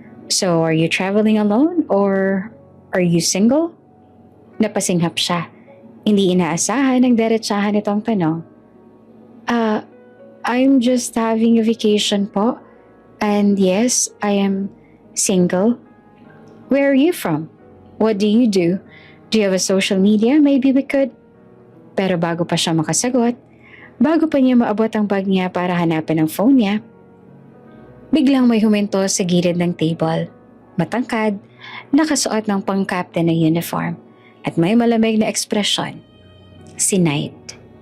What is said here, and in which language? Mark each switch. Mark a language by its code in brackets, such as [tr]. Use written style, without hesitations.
[en] So, are you traveling alone or are you single? [tl] Napasinghap siya. Hindi inaasahan ang diretsahan nitong tanong. [en] I'm just having a vacation po. And yes, I am single. Where are you from? What do you do? Do you have a social media? Maybe we could... [tl] Pero bago pa siya makasagot, bago pa niya maabot ang bag niya para hanapin ang phone niya, biglang may huminto sa gilid ng table. Matangkad, nakasuot ng pang-captain na uniform at may malamig na ekspresyon. Si Knight.